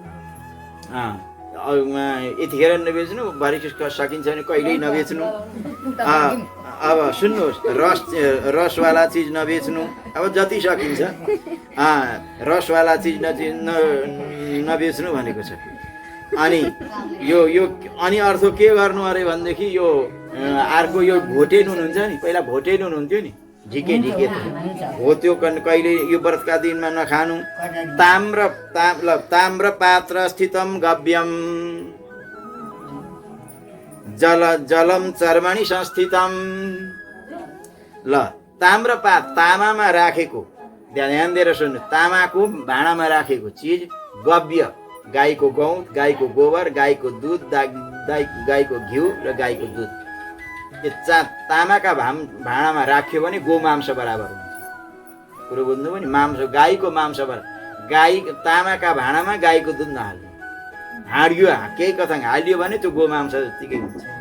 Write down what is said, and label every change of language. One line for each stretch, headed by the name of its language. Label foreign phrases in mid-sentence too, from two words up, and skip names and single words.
Nepali: यतिखेर नबेच्नु भरि सकिन्छ भने कहिल्यै नबेच्नु अब सुन्नुहोस् रसवाला चिज नबेच्नु अब जति सकिन्छ रसवाला चिज नबेच्नु भनेको छ अनि यो अनि अर्थ के गर्नु अरे भनेदेखि यो अर्को यो भोटे नुन हुन्छ नि पहिला भोटे नुन हुन्थ्यो नि झिके हो त्यो कहिले यो व्रतका दिनमा नखानु
Sanskrit: ताम्र पात्र स्थितम गव्यम जलम चर्मणी संस्थितम
Nepali: ल ताम्रपात तामामा राखेको ध्यान दिएर सुन्नु तामाको भाँडामा राखेको चिज गव्य गाईको गौत गाईको गोबर गाईको दुध गाईको घिउ र गाईको दुध यो तामाका भाँडामा राख्यो भने गोमांस बराबर हुन्छ कुरो बुझ्नु पनि मांस गाईको मांस बराबर गाई तामाका भाँडामा गाईको दुध नहाल्नु हाडियो केही कथा हालियो भने त्यो गोमांस जतिकै हुन्छ